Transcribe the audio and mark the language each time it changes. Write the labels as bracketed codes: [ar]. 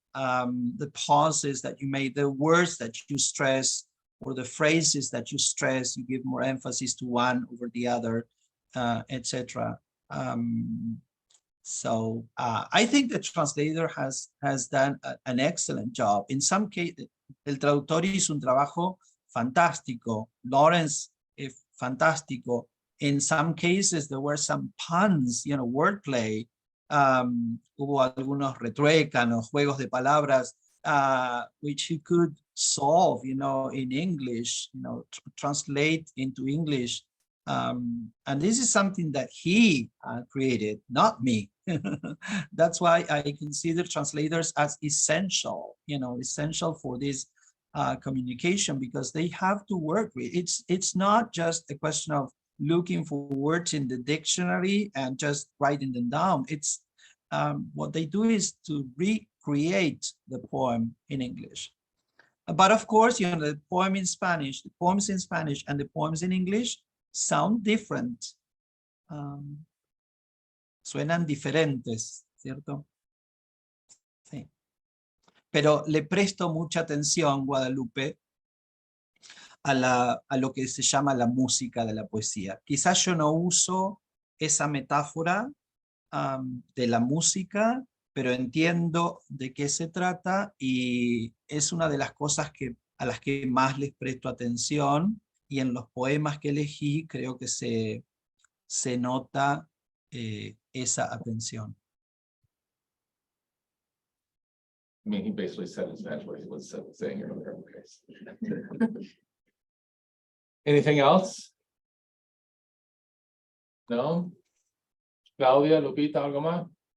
[en] The pauses that you make, the words that you stress, or the phrases that you stress, you give more emphasis to one over the other, etc. So I think the translator has done an excellent job. In some cases, [es] el traductor hizo un trabajo fantástico. Lawrence es fantástico. [en] In some cases, there were some puns, wordplay. [es] Hubo algunos retruécanos, juegos de palabras, [en] which he could solve, in English, translate into English. And this is something that he created, not me. That's why I consider translators as essential, essential for this communication, because they have to work with it's not just a question of looking for words in the dictionary and just writing them down. It's what they do is to recreate the poem in English. But of course, the poems in Spanish and the poems in English sound different. [es] Suenan diferentes, ¿cierto? Sí. Pero le presto mucha atención, Guadalupe, a lo que se llama la música de la poesía. Quizás yo no uso esa metáfora de la música, pero entiendo de qué se trata y es una de las cosas a las que más les presto atención, y en los poemas que elegí creo que se nota esa atención. [en] I mean, he basically said in Spanish what he was saying earlier. Anything else? [es] No? Claudia, Lupita, algo más?